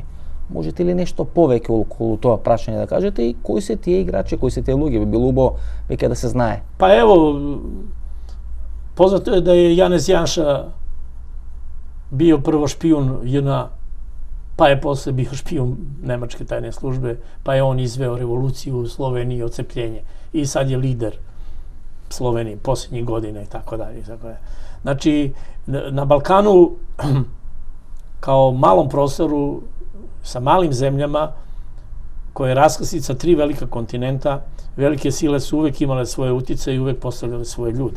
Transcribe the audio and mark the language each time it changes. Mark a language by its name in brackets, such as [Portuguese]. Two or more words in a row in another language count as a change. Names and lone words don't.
[Macedonian] Можете ли нешто повеќе околу тоа прашање да кажете и кои се тие играчи, кои се тие луѓе, би било убаво веќе да се знае? [Serbian] Па ево, познато е да е Јанез Јанша био прво шпион JNA, па е после био шпион немачке тајне службе, па е он извео револуцију у Словенiji, оцеплjenje и сад je лидер Sloveniji posljednjih godina i tako dalje. Znači, na Balkanu, kao malom prostoru, sa malim zemljama, koje je raskrsnica 3 velika kontinenta, velike sile su uvek imale svoje uticaje i uvek postavljale svoje ljude.